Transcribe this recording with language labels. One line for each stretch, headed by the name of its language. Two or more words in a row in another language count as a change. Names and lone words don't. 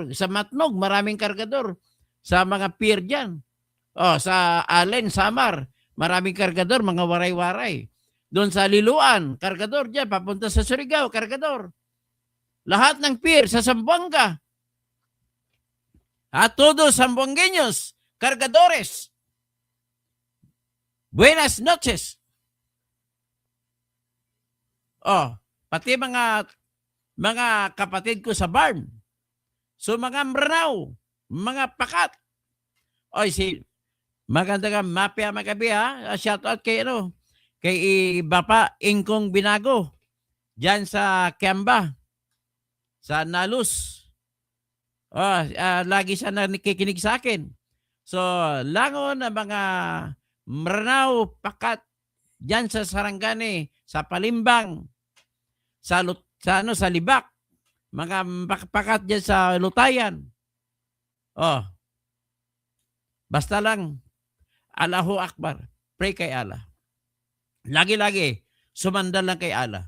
Filipino: Sa Matnog, maraming kargador. Sa mga pier diyan. Sa Allen, Samar, maraming kargador, mga waray-waray. Doon sa Liluan, kargador diyan, papunta sa Surigao, kargador. Lahat ng pier sa Zamboanga.
Chavacano: At todos Zamboangueños, cargadores. Buenas noches.
Filipino: Pati mga kapatid ko sa barn. So mga Mranaw, mga Pakat. Magandang
Maranao: mapya magabi
Filipino: ha. Shout out kay Bapa Ingkong Binago. Diyan sa Kiamba. Sa Nalus. Lagi siya nakikinig sa akin. So, langon na mga Mranaw, Pakat, dyan sa Sarangani, sa Palimbang, sa Libak, mga Pakat dyan sa Lutayan. Basta lang,
Arabic: Allahu Akbar,
Filipino: pray kay Allah. Lagi-lagi, sumandal lang kay Allah.